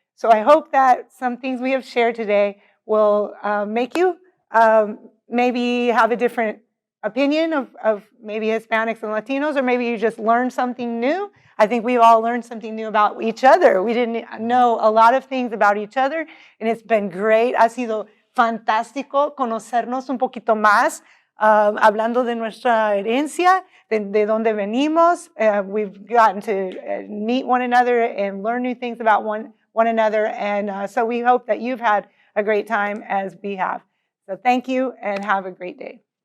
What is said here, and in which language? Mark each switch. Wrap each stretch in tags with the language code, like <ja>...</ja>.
<en>So I hope that some things we have shared today will make you maybe have a different opinion of maybe Hispanics and Latinos, or maybe you just learned something new. I think we've all learned something new about each other. We didn't know a lot of things about each other, and it's been great.</en> <es>Ha sido fantástico conocernos un poquito más, hablando de nuestra herencia, de donde venimos.</es> <en>We've gotten to meet one another and learn new things about one another, and so we hope that you've had a great time as we have. So thank you, and have a great day.</en>